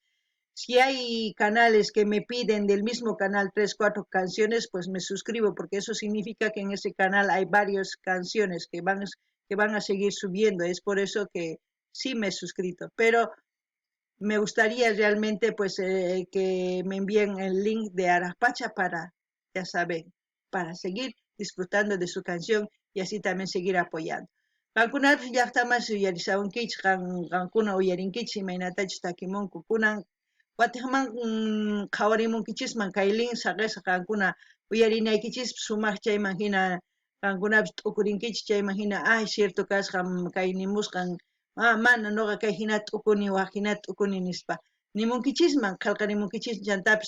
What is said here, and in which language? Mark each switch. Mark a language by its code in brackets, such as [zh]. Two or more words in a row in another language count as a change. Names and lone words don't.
[es] Si hay canales que me piden del mismo canal 3, 4 canciones, pues me suscribo, porque eso significa que en ese canal hay varias canciones que van a seguir subiendo. Es por eso que sí me he suscrito, pero me gustaría realmente pues que me envíen el link de Arajpacha para, ya saben, para seguir disfrutando de su canción y así también seguir apoyando. [qu] Qankunapish llaqtaman uyarisawankichis qankuna uyarinkichis imaynatachus takimunku kunan watiqman qhawarimunkichisman kay link saqesqa qankuna uyarinaykichis sumaq chayman hina qankunapish t'ukurinkichis chayman hina [es] ay cierto [qu] kasqa kay nimusqan mana nuqa kay hina t'ukuni waq hina t'ukuni nispa nimunkichisman qillqarimunkichisman chantapis